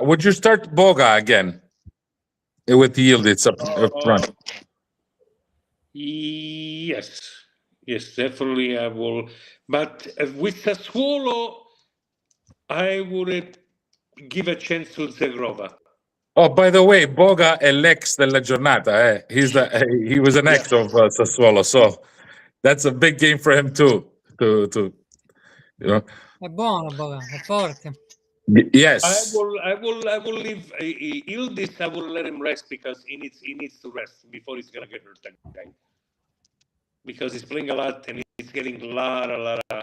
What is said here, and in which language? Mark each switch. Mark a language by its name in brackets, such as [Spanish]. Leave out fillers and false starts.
[English] Would you start Boga again with Yildiz up front? Yes, definitely I will. But with Sassuolo, I would give a chance to Zegrova. Oh, by the way, Boga [Italian] è l'ex della giornata. [English] He was an ex of Sassuolo, so that's a big game for him too. To you know. [Italian] È buono, Boga, è forte. [English] Yes. I will leave Yildiz. I will let him rest because he needs to rest before he's gonna get hurt. That guy, because he's playing a lot and he's getting a lot of.